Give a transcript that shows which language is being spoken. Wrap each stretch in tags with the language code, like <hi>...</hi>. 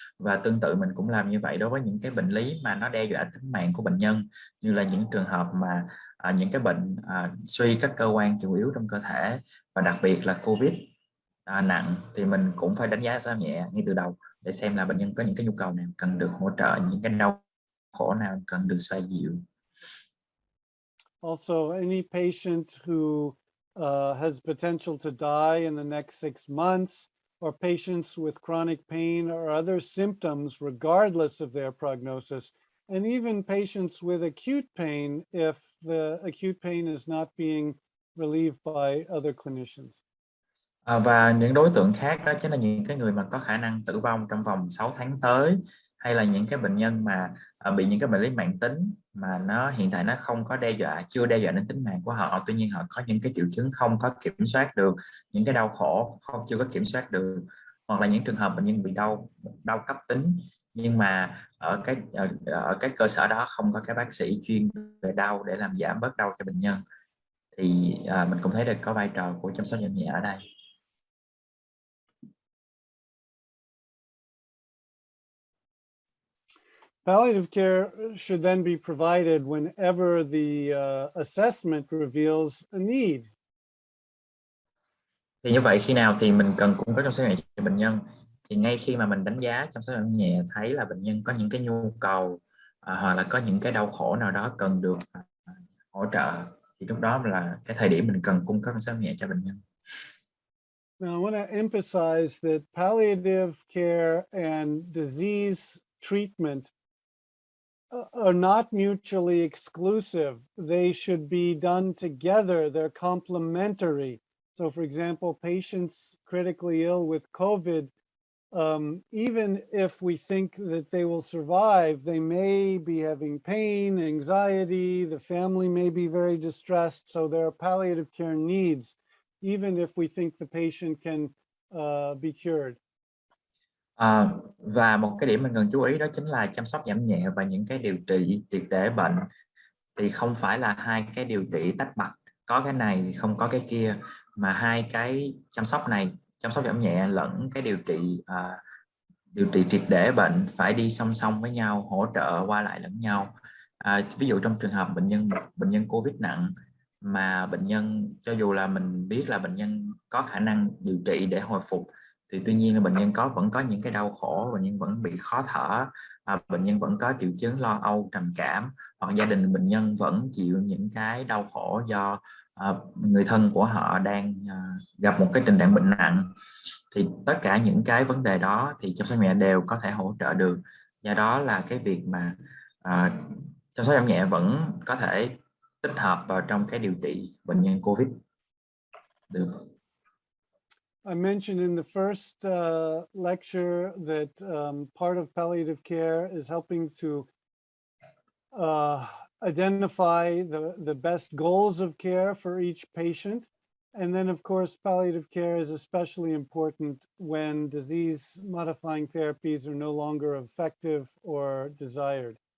<vi>Và tương tự mình cũng làm như vậy đối với những cái bệnh lý mà nó đe dọa tính mạng của bệnh nhân, như là những trường hợp mà những cái bệnh suy các cơ quan chủ yếu trong cơ thể, và đặc biệt là COVID nặng, thì mình cũng phải đánh giá giảm nhẹ ngay từ đầu để xem là bệnh nhân có những cái nhu cầu nào cần được hỗ trợ, những cái đau khổ nào cần được xoa dịu.</vi> <en>Also, any patient who has potential to die in the next 6 months, or patients with chronic pain or other symptoms regardless of their prognosis, and even patients with acute pain if the acute pain is not being relieved by other clinicians.</en> <vi>Và những đối tượng khác đó chính là những cái người mà có khả năng tử vong trong vòng 6 tháng tới, hay là những cái bệnh nhân mà bị những cái bệnh lý mãn tính mà nó hiện tại nó không có chưa đe dọa đến tính mạng của họ, tuy nhiên họ có những cái triệu chứng không có kiểm soát được, những cái đau khổ chưa có kiểm soát được, hoặc là những trường hợp bệnh nhân bị đau cấp tính nhưng mà ở cái cơ sở đó không có cái bác sĩ chuyên về đau để làm giảm bớt đau cho bệnh nhân, thì mình cũng thấy được có vai trò của chăm sóc giảm nhẹ ở đây.</vi> <en>Palliative care should then be provided whenever the assessment reveals a need.</en> <vi>Thì như vậy khi nào thì mình cần cung cấp chăm sóc nhẹ cho bệnh nhân? Thì ngay khi mà mình đánh giá chăm sóc nhẹ thấy là bệnh nhân có những cái nhu cầu hoặc là có những cái đau khổ nào đó cần được hỗ trợ, thì lúc đó là cái thời điểm mình cần cung cấp chăm sóc nhẹ cho bệnh nhân.</vi> <en>Now, I want to emphasize that palliative care and disease treatment are not mutually exclusive. They should be done together. They're complementary. So, for example, patients critically ill with COVID, even if we think that they will survive, they may be having pain, anxiety, the family may be very distressed. So there are palliative care needs, even if we think the patient can be cured.</en> <vi>Và một cái điểm mình cần chú ý đó chính là chăm sóc giảm nhẹ và những cái điều trị triệt để bệnh thì không phải là hai cái điều trị tách bạch, có cái này thì không có cái kia, mà hai cái chăm sóc này, chăm sóc giảm nhẹ lẫn cái điều trị triệt để bệnh phải đi song song với nhau, hỗ trợ qua lại lẫn nhau. Ví dụ trong trường hợp bệnh nhân COVID nặng mà bệnh nhân, cho dù là mình biết là bệnh nhân có khả năng điều trị để hồi phục, thì tuy nhiên là bệnh nhân vẫn có những cái đau khổ, bệnh nhân vẫn bị khó thở, bệnh nhân vẫn có triệu chứng lo âu, trầm cảm, hoặc gia đình bệnh nhân vẫn chịu những cái đau khổ do người thân của họ đang gặp một cái tình trạng bệnh nặng, thì tất cả những cái vấn đề đó thì chăm sóc nhẹ đều có thể hỗ trợ được. Do đó là cái việc mà chăm sóc giảm nhẹ vẫn có thể tích hợp vào trong cái điều trị bệnh nhân COVID được.</vi> <en>I mentioned in the first lecture that part of palliative care is helping to identify the best goals of care for each patient. And then, of course, palliative care is especially important when disease-modifying therapies are no longer effective or desired.</en>